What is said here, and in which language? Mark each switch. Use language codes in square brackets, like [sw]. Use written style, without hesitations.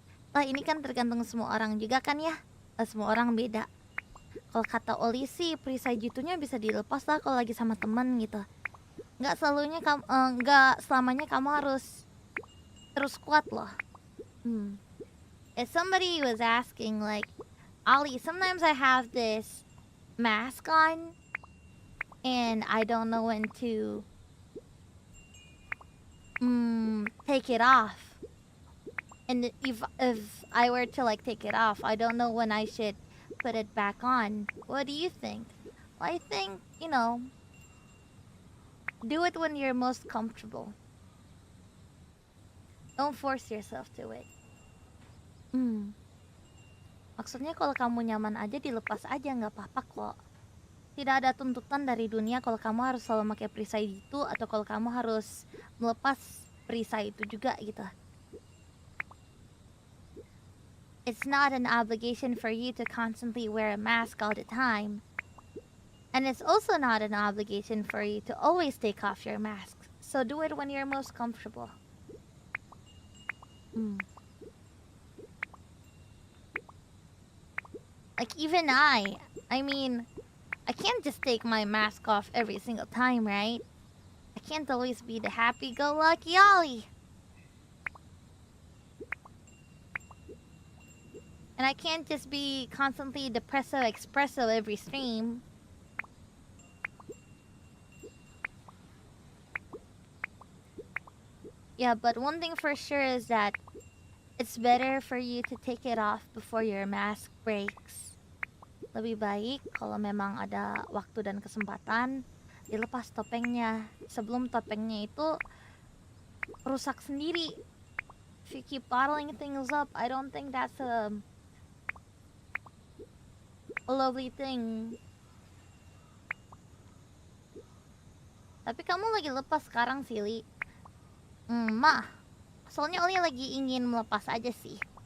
[id] Lah ini kan tergantung semua orang juga kan ya. Semua orang beda. Kalau kata Oli sih perisai jitunya bisa dilepas lah kalau lagi sama teman gitu. Nggak selamanya kamu harus terus kuat loh. [en] If somebody was asking like, Ollie, sometimes I have this mask on and I don't know when to take it off. And if I were to like take it off, I don't know when I should put it back on. What do you think? Well, I think, you know, do it when you're most comfortable. Don't force yourself to it. [id] Maksudnya kalau kamu nyaman aja dilepas aja, nggak apa-apa kok. Tidak ada tuntutan dari dunia kalau kamu harus selalu pakai perisai itu atau kalau kamu harus melepas perisai itu juga gitu. [en] it's not an obligation for you to constantly wear a mask all the time. And it's also not an obligation for you to always take off your mask. So do it when you're most comfortable. Like even I mean, I can't just take my mask off every single time, right? I can't always be the happy-go-lucky Ollie. And I can't just be constantly depresso espresso every stream. Yeah, but one thing for sure is that it's better for you to take it off before your mask breaks. [id] Lebih baik kalau memang ada waktu dan kesempatan, dilepas topengnya sebelum topengnya itu rusak sendiri. [en] If you keep bottling things up, I don't think that's a lovely thing. [id] Tapi kamu lagi lepas sekarang sih, Li. Soalnya Oli lagi ingin melepas aja sih.